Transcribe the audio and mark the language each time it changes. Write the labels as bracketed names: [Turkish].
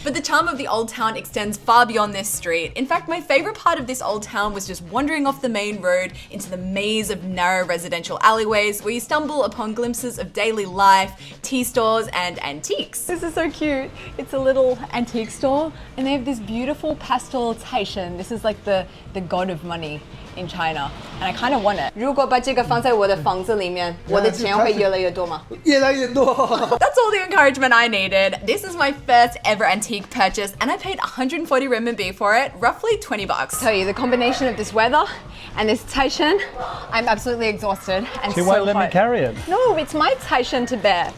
[English] But the charm of the old town extends far beyond this street. In fact, my favorite part of this old town was just wandering off the main road into the maze of narrow residential alleyways where you stumble upon glimpses of daily life, tea stores, and antiques. This is so cute. It's a little antique store, and they have this beautiful pastel taishan. This is like the god of money in China, and I kind of want it. [Chinese] 如果把这个放在我的房子里面，我的钱会越来越多吗？越来越多。 [English] That's all the encouragement I needed. This is my first ever antique purchase, and I paid 140 renminbi for it, roughly 20 bucks. I tell you, the combination of this weather and this taishan, I'm absolutely exhausted and She so won't let hot. me carry it. No, it's my taishan to bear.